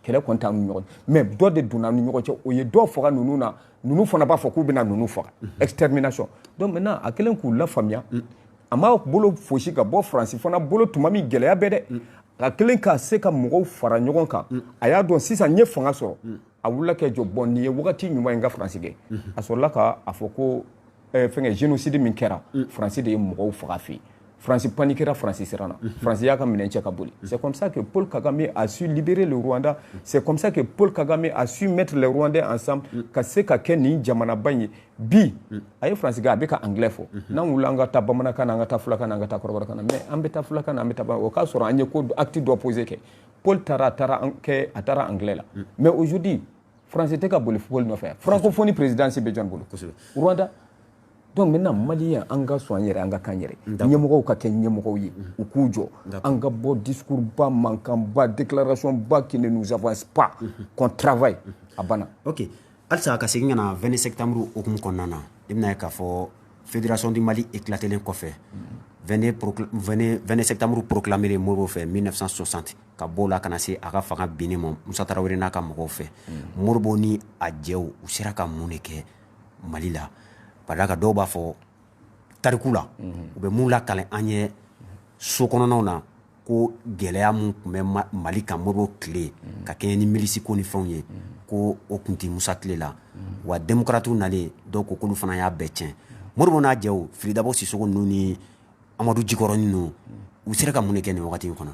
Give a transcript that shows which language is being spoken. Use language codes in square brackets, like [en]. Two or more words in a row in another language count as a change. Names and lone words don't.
[bm] kɛlɛ kɔni t'an ni ɲɔgɔn mais dɔ de donna ni ɲɔgɔn cɛ o ye dɔ faga ninnu na ninnu fana b'a fɔ k'u bɛna ninnu faga extermination donc maintenant a kɛlen k'u lafaamuya a m'a bolo fosi ka bɔ Faransi fana bolo tuma min gɛlɛya bɛ dɛ a kɛlen ka se ka mɔgɔw fara ɲɔgɔn kan a y'a dɔn sisan n ye fanga sɔrɔ a wulila kɛ jɔ bon nin ye wagati ɲuman ye n ka Faransi kɛ a sɔrɔla k'a fɔ ko fɛngɛ génocide min kɛra Faransi de ye mɔgɔw faga fɛ yen Faransi paniquera, Faransi siranna. Faransi y'a ka minɛn cɛ ka boli. [fr] C'est comme ça que Paul Kagame a su libérer le Rwanda. C'est comme ça que Paul Kagame a su mettre les Rwandais ensemble. [bm] Ka se ka kɛ nin jamanaba in ye. Bi a ye Faransi kɛ a bɛ ka anglais fɔ. N'an wulila an ka taa bamanankan na, an ka taa fulakan na, an ka taa kɔrɔbɔrɔkan na. Mais an bɛ taa fulakan na, an bɛ taa o k'a sɔrɔ an ye ko acte dɔ posé kɛ. Paul taara anglais la. Mais aujourd'hui Faransi tɛ ka boli Paul nɔfɛ. Francophonie présidence bɛ jɔn bolo? Rwanda. Donc maintenant malien an ka sɔn an yɛrɛ an ka kan yɛrɛ ɲɛmɔgɔw ka kɛ ɲɛmɔgɔw ye u k'u jɔ an ka bɔ discours ba mankan ba déclaration ba [fr] qui ne nous avance pas qu'on travaille [bm] a banna. Ok halisa ka segin ka na 20 septembre okumu kɔnɔna na i bɛna ye k'a fɔ [fr] fédération du Mali [bm] éclatelen kɔfɛ 20 septembre proclamé Modibo fɛ 1960 ka bɔ la kana se a ka fanga binni ma Musa Tarawele n'a ka mɔgɔw fɛ Modibo ni a jɛw u sera ka mun de kɛ Mali la ka dɔw b'a fɔ tariku la u bɛ mun lakalen an ye so kɔnɔnaw na ko gɛlɛya mun tun bɛ Mali kan Modibo tile ka kɛɲɛ ni milisi ko ni fɛnw ye ko o tun tɛ Musa tile la wa démocrates nalen dɔw ko k'olu fana y'a bɛɛ tiɲɛ Modibo n'a jɛw Firida Sisoko ninnu ni Amadu Jikɔrɔ ninnu u sera ka mun de kɛ nin wagati in kɔnɔ.